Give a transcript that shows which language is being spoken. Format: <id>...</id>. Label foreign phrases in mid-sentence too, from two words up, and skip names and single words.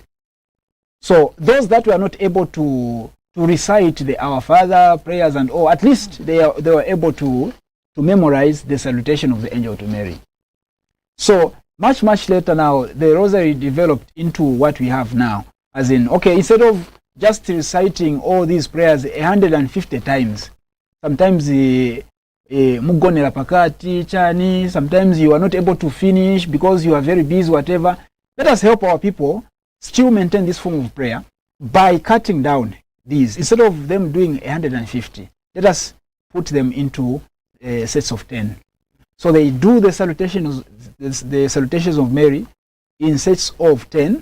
<en>So those that were not able to recite the Our Father prayers and all, at least they were able to memorize the salutation of the angel to Mary. So much later now, the rosary developed into what we have now. As in, okay, instead of just reciting all these prayers 150 times, sometimes</en> <ny>mugonera pakati chani,</ny> <en>sometimes you are not able to finish because you are very busy, whatever. Let us help our people still maintain this form of prayer by cutting down these. Instead of them doing 150, let us put them into sets of 10. So they do the salutations of Mary in sets of 10.</en>